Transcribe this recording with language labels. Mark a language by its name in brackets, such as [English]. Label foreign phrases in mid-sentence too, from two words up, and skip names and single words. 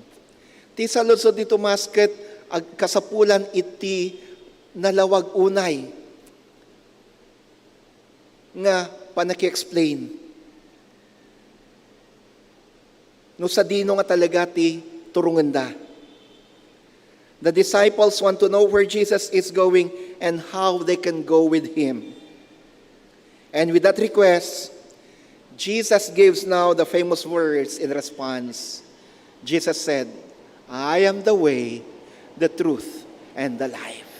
[Iloko] Ti saludsod ni Tomas ket kasapulan iti nalawag unay nga panaki-explain. No sa dino nga talaga ti turunganda. [English] The disciples want to know where Jesus is going and how they can go with Him. And with that request, Jesus gives now the famous words in response. Jesus said, I am the way, the truth, and the life.